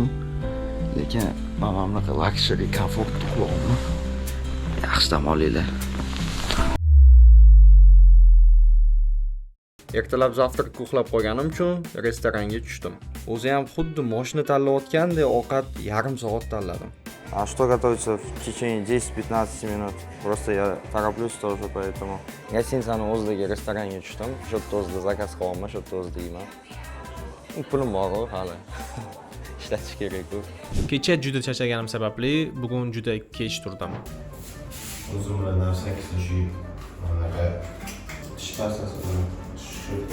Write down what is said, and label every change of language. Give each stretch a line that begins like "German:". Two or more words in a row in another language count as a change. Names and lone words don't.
Uzbek: Lekin mana bunaqa luxury komfort uxlayapman. Yaxshi dam olinglar. Ertalab завтракка uxlab qo'yganim uchun restoranga tushdim. O'zi ham xuddi mashina tanlayotgandek ovqat yarim soat tanladim.
Russian: А что готовится в течение 10-15 минут? Просто я тороплюсь тоже, поэтому...
Uzbek: Gостinisaning o'zidagi restoranga tushdim. Shu yerda o'zida zakaz qilyapman, shu yerda o'zida yeyman. Pulim bor-ku hali. Ishlatish kerak-ku. Kecha juda charchaganim sababli bugun juda kech turdim. O'zim bilan narsa kishib, anaqa tish pastasini tushirdi.